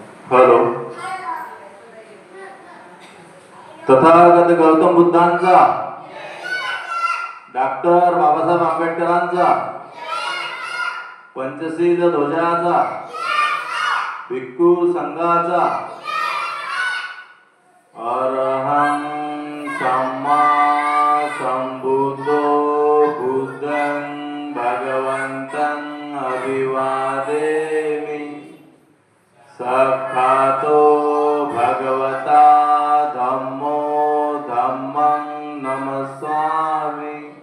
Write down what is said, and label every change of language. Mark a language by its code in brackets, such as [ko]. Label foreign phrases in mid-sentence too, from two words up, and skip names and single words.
[mr] हॅलो. तथागत गौतम बुद्धांचा, डॉक्टर बाबासाहेब आंबेडकरांचा, पंचशील ध्वजाचा, भिक्खू संघाचा, [pi] अरहं सम्मा संबुद्धो बुद्धं भगवन्तं अभिवादेमि. साक्षातो भगवता धम्मो धम्मं नमस्सामि.